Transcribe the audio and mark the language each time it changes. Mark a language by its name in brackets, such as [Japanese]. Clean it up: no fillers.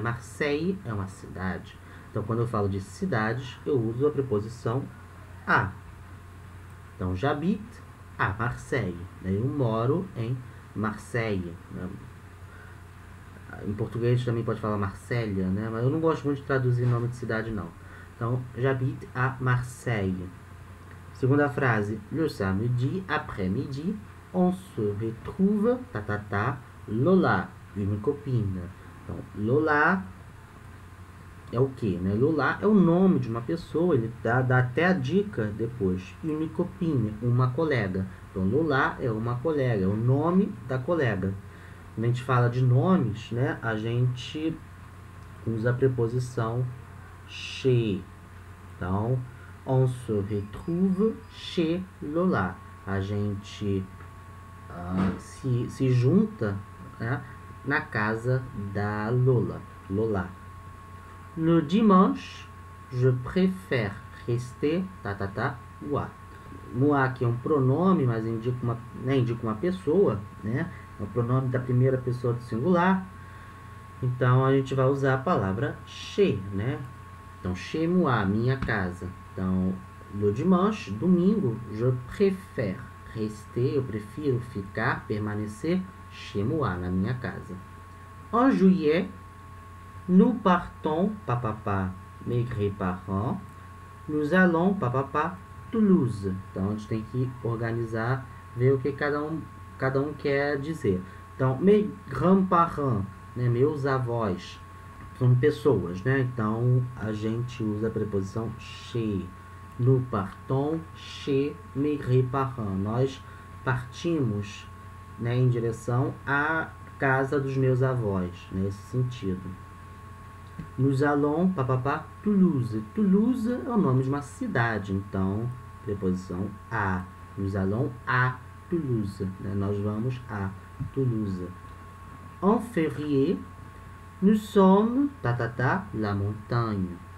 [Portuguese] Marseille é uma cidade. Então, quando eu falo de cidades, eu uso a preposição a. Então, [French] j'habite à Marseille. [Portuguese] Né? Eu moro em Marseille. Né? Em português também pode falar Marsella, né? Mas eu não gosto muito de traduzir nome de cidade, não. Então, [French] j'habite à Marseille. [Portuguese] Segunda frase. [French] Le samedi après-midi, on se retrouve, Lola, une copine. [Portuguese] Então, Lola é o que, né? Lola é o nome de uma pessoa, ele dá até a dica depois. [French] Une copine, [Portuguese] uma colega. Então, Lola é uma colega, é o nome da colega. Quando a gente fala de nomes, né? A gente usa a preposição chez. [French] Então, on se retrouve chez Lola. [Portuguese] A gente se junta, né, na casa da Lola. [French] Le dimanche, je préfère rester, moi. [Portuguese] Moi aqui é um pronome, mas indica uma pessoa, né? É o pronome da primeira pessoa do singular. Então, a gente vai usar a palavra chez, né? Então, [French] chez moi, [Portuguese] minha casa. Então, [French] le dimanche, [Portuguese] domingo, [French] je préfère rester, [Portuguese] eu prefiro ficar, permanecer, [French] chez moi, [Portuguese] na minha casa. [French] En juillet, nous partons, mes grands-parents, nous allons, Toulouse. [Portuguese] Então, a gente tem que organizar, ver o que cada um quer dizer. Então, [French] mes grands-parents, [Portuguese] né, meus avós, são pessoas, né? Então, a gente usa a preposição chez. [French] Nous partons chez mes grands-parents. [Portuguese] Nós partimos, né, em direção à casa dos meus avós, nesse sentido. [French] Nous allons, Toulouse. [Portuguese] Toulouse é o nome de uma cidade, então, preposição à. [French] Nous allons à [Portuguese] Toulouse, né? Nós vamos a Toulouse. [French] En février, nous sommes, la montagne.